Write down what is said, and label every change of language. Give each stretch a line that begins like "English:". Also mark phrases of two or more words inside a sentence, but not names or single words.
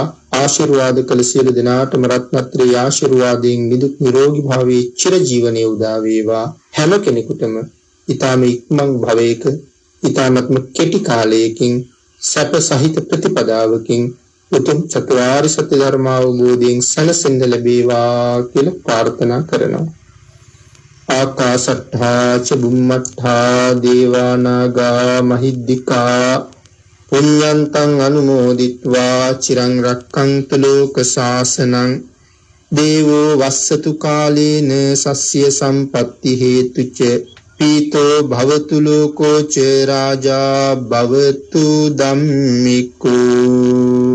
Sinhala: ආශිර්වාද කළ සියලු දෙනාටම රත්නත්‍රයේ ආශිර්වාදයෙන් නිදුක් නිරෝගී භාවයේ චිර ජීවනයේ උදා වේවා. හැම කෙනෙකුටම ඊ타ම ඉක්මන් භවයක ඊ타මත්ම කෙටි කාලයකින් සැප සහිත ප්‍රතිපදාවකින් උතුම් චතුරාර්ය සත්‍ය ධර්ම අවබෝධයෙන් සැනසෙන්න ලැබේවා කියලා ප්‍රාර්ථනා කරනවා.
Pali: ආකාශට්ඨා ච බුම්මට්ඨා දේවා නාග මහිද්దికා පුඤ්ඤන්තං අනුමෝදිත්වා චිරං රක්ඛන්තු ලෝක සාසනං දේවෝ වස්සතු කාලේන සස්්‍ය සම්පත්ති හේතුච පීතෝ භවතු ලෝකෝ ච රාජා භවතු ධම්මිකෝ